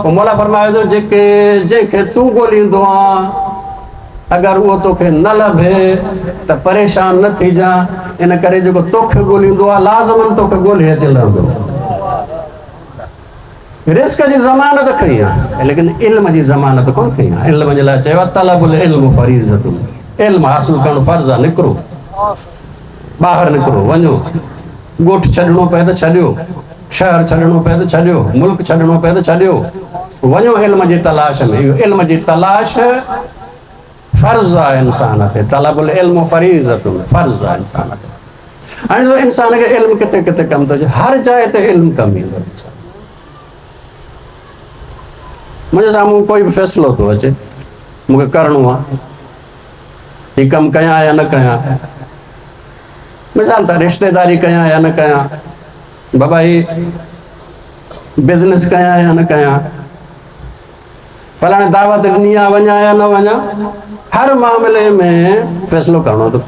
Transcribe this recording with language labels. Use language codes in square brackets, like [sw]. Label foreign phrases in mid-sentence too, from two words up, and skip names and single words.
[sd] पोइ मौला फरमाए थो जंहिंखे तूं ॻोल्हींदो आहे, अगरि उहो तोखे न लभे त परेशान न थी जा। इन करे जेको तोखे ॻोल्हींदो आहे लाज़मन तोखे ॻोल्हे अची लहंदो। रिज़्क़ जी ज़मानत खई आहे, लेकिन इल्म जी ज़मानत कोन खई आहे। इल्म जे लाइ चयो आहे [ar] طلب العلم فريضة, [sd] इल्म हासिल करणु फ़र्ज़ु आहे। निकिरो ॿाहिरि, निकिरो, वञो। ॻोठु छॾिणो पए त छॾियो, शहर छॾिणो पए त छॾियो, मुल्क छॾिणो पए त छॾियो, वञो इल्म जी तलाश में। इहो इल्म जी तलाश फ़र्ज़ु आहे इंसान ते। [ar] طلب العلم فريضة, [sd] फ़र्ज़ु आहे इंसान ते। हाणे ॾिसो इंसान खे इल्मु किथे किथे कमु थो अचे, हर जाइ ते इल्मु कमु ईंदो। मुंहिंजे साम्हूं कोई बि फ़ैसिलो थो अचे, मूंखे करिणो आहे, हीउ कमु कयां या न कयां, मिसाल त रिश्तेदारी कयां या न कयां, बाबा ही बिज़नेस कयां या न कयां, फलाणे दावत ॾिनी आहे वञा या न वञा, हर मामले में फ़ैसिलो करिणो थो पए।